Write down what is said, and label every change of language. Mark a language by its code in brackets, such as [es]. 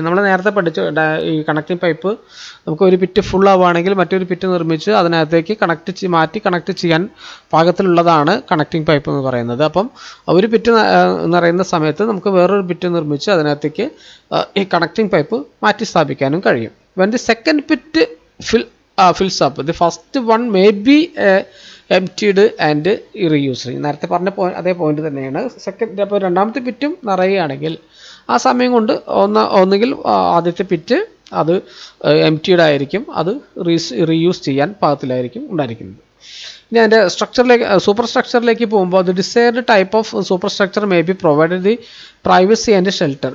[ml] നമ്മൾ നേരത്തെ പഠിച്ചു ഈ കണക്റ്റിംഗ് പൈപ്പ് നമുക്ക് ഒരു പിറ്റ് ഫുൾ ആവുകയാണെങ്കിൽ മറ്റൊരു പിറ്റ് നിർമ്മിച്ച് അതിനകത്തേക്ക് മാറ്റി കണക്ട് ചെയ്യാൻ പാകത്തിലുള്ളതാണ് കണക്റ്റിംഗ് പൈപ്പ് എന്ന് പറയുന്നത്. അപ്പം ഒരു പിറ്റ് നിറയുന്ന സമയത്ത് നമുക്ക് വേറൊരു പിറ്റ് നിർമ്മിച്ച് അതിനകത്തേക്ക് ഈ കണക്റ്റിംഗ് പൈപ്പ് മാറ്റി സ്ഥാപിക്കാനും കഴിയും. [en] when the second pit fills up, the first one may be emptied and reused. [ml] നേരത്തെ പറഞ്ഞ അതേ പോയിന്റ് തന്നെയാണ്. സെക്കൻഡ് അപ്പോൾ രണ്ടാമത്തെ പിറ്റും നിറയുകയാണെങ്കിൽ ആ സമയം കൊണ്ട് ഒന്നുകിൽ ആദ്യത്തെ പിറ്റ് അത് എംപ്റ്റീഡ് ആയിരിക്കും, അത് റീയൂസ് ചെയ്യാൻ പാകത്തിലായിരിക്കും ഉണ്ടായിരിക്കുന്നത്. ഇനി അതിൻ്റെ സൂപ്പർ സ്ട്രക്ചറിലേക്ക് പോകുമ്പോൾ [en] The desired type of super structure may be provided the privacy and shelter.